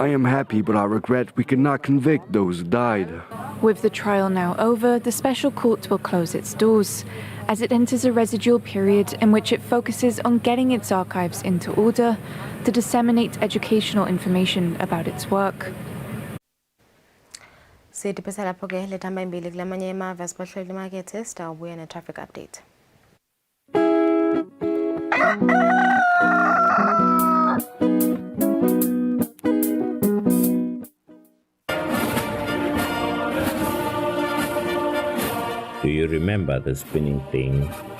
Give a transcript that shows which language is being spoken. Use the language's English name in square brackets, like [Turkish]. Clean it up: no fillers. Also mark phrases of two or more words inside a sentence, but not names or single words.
[English] I am happy, but I regret we could not convict those who died. With the trial now over, the special court will close its doors, as it enters a residual period in which it focuses on getting its archives into order to disseminate educational information about its work. [Swati] Sitipesa lapho-ke lethamba imbili kulamanye amave asibahleli emakethe sitawubuya ne- [English] traffic update. Do you remember the spinning thing?